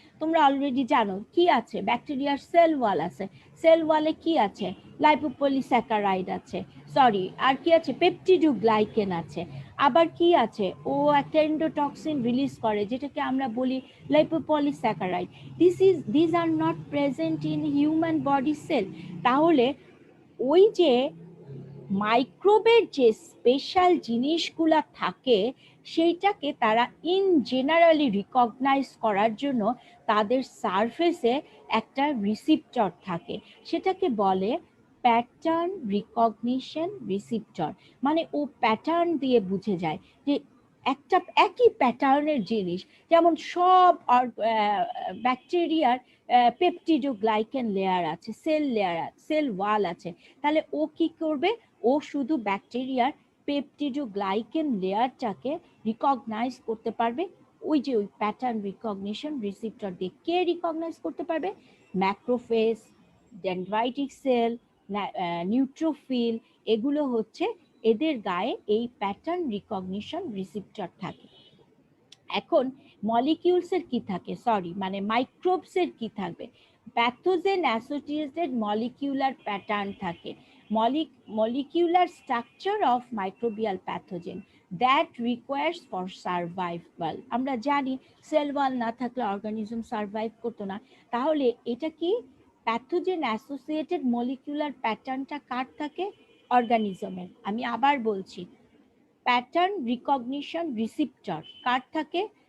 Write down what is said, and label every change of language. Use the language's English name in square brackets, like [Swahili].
[Bangla] তোমরা অলরেডি জানো কি আছে, ব্যাকটেরিয়ার সেল ওয়াল আছে, সেল ওয়ালে কি আছে, লাইপোপলিস্যাকারাইড আছে, সরি আর কি আছে, পেপটিডোগ্লাইকেন আছে। আবার কি আছে, ও একটা এন্ডোটক্সিন রিলিজ করে যেটাকে আমরা বলি lipopolysaccharide. [English] these are not present in human body cell। [Bangla] তাহলে ওই যে মাইক্রোবের যে স্পেশাল জিনিসগুলা থাকে সেইটাকে তারা ইন জেনারেলি রিকগনাইজ করার জন্য তাদের সারফেসে একটা রিসিপ্টর থাকে, সেটাকে বলে প্যাটার্ন রিকগনিশন রিসিপ্টর। মানে ও প্যাটার্ন দিয়ে বুঝে যায় যে একটা একই প্যাটার্নের জিনিস, যেমন সব ব্যাকটেরিয়ার পেপটিডোগ্লাইকেন লেয়ার আছে, সেল লেয়ার আছে, সেল ওয়াল আছে, তাহলে ও কি করবে, ও শুধু ব্যাকটেরিয়ার পেপটিডোগ্লাইকেন লেয়ারটাকে রিকগনাইজ করতে পারবে ওই যে ওই প্যাটার্ন রিকগনিশন রিসিপ্টর দিয়ে। কে রিকগনাইজ করতে পারবে? ম্যাক্রোফেজ, ডেনড্রাইটিক সেল, নিউট্রোফিল, এগুলো হচ্ছে এদের গায়ে এই প্যাটার্ন রিকগনিশন রিসিপ্টর থাকে। এখন মলিকিউলসের কি থাকে, সরি মানে মাইক্রোবসের কি থাকবে? প্যাথোজেন অ্যাসোসিয়েটেড মলিকিউলার প্যাটার্ন থাকে, [English] molecular structure of microbial pathogen that requires for survival। [Bangla] আমরা জানি সেল ওয়াল না থাকলে অর্গানিজম সার্ভাইভ করতো না, তাহলে এটা কি প্যাথোজেন অ্যাসোসিয়েটেড মলিকিউলার প্যাটার্নটা কার থাকে? অর্গানিজমের। আমি আবার বলছি, প্যাটার্ন রিকগনিশন রিসিপ্টর কার থাকে?